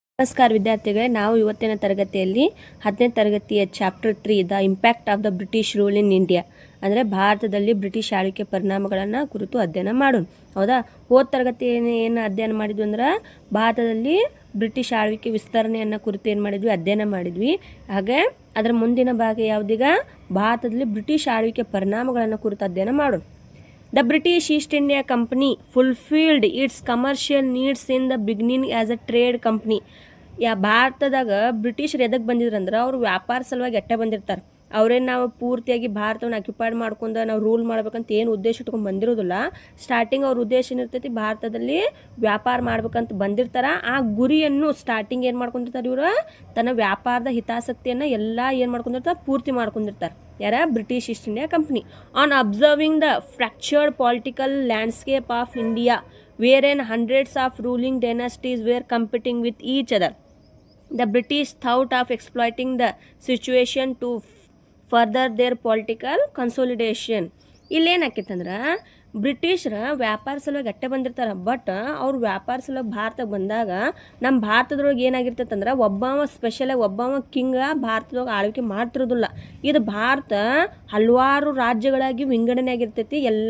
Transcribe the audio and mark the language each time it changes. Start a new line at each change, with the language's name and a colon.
Kannada: ನಮಸ್ಕಾರ ವಿದ್ಯಾರ್ಥಿಗಳೇ, ನಾವು ಇವತ್ತಿನ ತರಗತಿಯಲ್ಲಿ 10ನೇ ತರಗತಿಯ chapter 3 the impact of the British rule in India ಅಂದರೆ ಭಾರತದಲ್ಲಿ ಬ್ರಿಟಿಷ್ ಆಳ್ವಿಕೆ ಪರಿಣಾಮಗಳನ್ನು ಕುರಿತು ಅಧ್ಯಯನ ಮಾಡೋಣ. ಹೌದಾ, ಹೋದ ತರಗತಿ ಏನು ಅಧ್ಯಯನ ಮಾಡಿದ್ವಿ ಅಂದ್ರೆ ಭಾರತದಲ್ಲಿ ಬ್ರಿಟಿಷ್ ಆಳ್ವಿಕೆ ವಿಸ್ತರಣೆಯನ್ನು ಕುರಿತು ಏನು ಮಾಡಿದ್ವಿ, ಅಧ್ಯಯನ ಮಾಡಿದ್ವಿ. ಹಾಗೆ ಅದರ ಮುಂದಿನ ಭಾಗ ಯಾವುದೀಗ ಭಾರತದಲ್ಲಿ ಬ್ರಿಟಿಷ್ ಆಳ್ವಿಕೆ ಪರಿಣಾಮಗಳನ್ನು ಕುರಿತು ಅಧ್ಯಯನ ಮಾಡೋಣ.
English: The British East India Company fulfilled its commercial needs in the beginning as a trade company.
Kannada: ಭಾರತದಾಗ ಬ್ರಿಟಿಷರು ಎದಕ್ಕೆ ಬಂದಿದ್ರಂದ್ರೆ ಅವ್ರು ವ್ಯಾಪಾರ ಸಲುವಾಗಿ ಎಟ್ಟೆ ಬಂದಿರ್ತಾರೆ. ಅವ್ರೇನು ನಾವು ಪೂರ್ತಿಯಾಗಿ ಭಾರತವನ್ನು ಅಕ್ಯುಪೈಡ್ ಮಾಡ್ಕೊಂಡು ನಾವು ರೂಲ್ ಮಾಡ್ಬೇಕಂತ ಏನು ಉದ್ದೇಶ ಇಟ್ಕೊಂಡು ಬಂದಿರೋದಿಲ್ಲ. ಸ್ಟಾರ್ಟಿಂಗ್ ಅವ್ರ ಉದ್ದೇಶ ಏನಿರ್ತೈತಿ, ಭಾರತದಲ್ಲಿ ವ್ಯಾಪಾರ ಮಾಡ್ಬೇಕಂತ ಬಂದಿರ್ತಾರ. ಆ ಗುರಿಯನ್ನು ಸ್ಟಾರ್ಟಿಂಗ್ ಏನು ಮಾಡ್ಕೊಂಡಿರ್ತಾರೆ, ಇವರು ತನ್ನ ವ್ಯಾಪಾರದ ಹಿತಾಸಕ್ತಿಯನ್ನು ಎಲ್ಲ ಏನು ಮಾಡ್ಕೊಂಡಿರ್ತಾರೆ, ಪೂರ್ತಿ ಮಾಡ್ಕೊಂಡಿರ್ತಾರೆ. ಯಾರ? British East India company.
English: On observing the fractured political landscape of India wherein hundreds of ruling dynasties were competing with each other, the British thought of exploiting the situation to further their political consolidation.
Kannada: ಇಲ್ಲೇನಾಕೈತಂದ್ರೆ ಬ್ರಿಟಿಷರ ವ್ಯಾಪಾರ ಸಲುವಾಗಿ ಅಟ್ಟೆ ಬಂದಿರ್ತಾರೆ. But ಅವ್ರು ವ್ಯಾಪಾರ ಸಲುವಾಗಿ ಭಾರತಕ್ಕೆ ಬಂದಾಗ ನಮ್ಮ ಭಾರತದೊಳಗೆ ಏನಾಗಿರ್ತೈತಂದ್ರೆ ಸ್ಪೆಷಲಾಗಿ ಒಬ್ಬವ ಕಿಂಗ ಭಾರತದೊಳಗೆ ಆಳ್ವಿಕೆ ಮಾಡ್ತಿರೋದಿಲ್ಲ. ಇದು ಭಾರತ ಹಲವಾರು ರಾಜ್ಯಗಳಾಗಿ ವಿಂಗಡಣೆ ಆಗಿರ್ತೈತಿ.